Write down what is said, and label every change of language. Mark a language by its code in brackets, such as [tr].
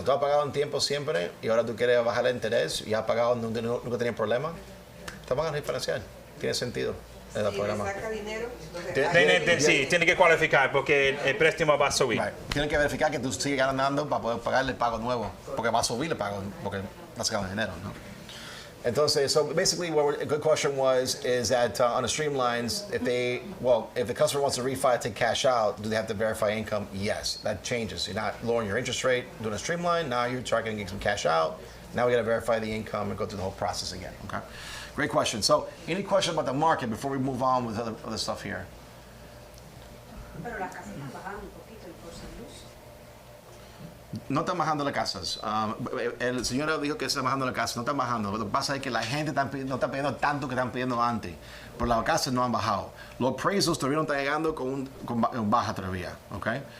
[es] Tú has pagado en tiempo siempre y ahora tú quieres bajar el interés y has pagado, nunca tenías problema. Te van a refinanciar. Tiene sentido en el Si le programa. saca dinero, entonces Sí, tiene que cualificar porque el préstamo va a subir. [en] Right. [es] Tienen que verificar que tú sigues ganando para poder pagarle el pago nuevo, porque va a subir el pago, porque estás ganando dinero, ¿no? Entonces, [en] so basically, a good question is that on the streamlines, if the customer wants to refi, take cash out, do they have to verify income? Yes, that changes. You're not lowering your interest rate, doing a streamline. Now you're trying to get some cash out. Now we got to verify the income and go through the whole process again. Okay, great question. So, any question about the market before we move on with other stuff here? [es] Pero las casas están bajando un poquito el costo de luz. No están bajando las casas. El señor dijo que están bajando las casas. No están bajando. Lo que pasa es que la gente no está pidiendo tanto que están pidiendo antes. Pero las casas no han bajado. Los precios todavía no están llegando con baja todavía. ¿Okay?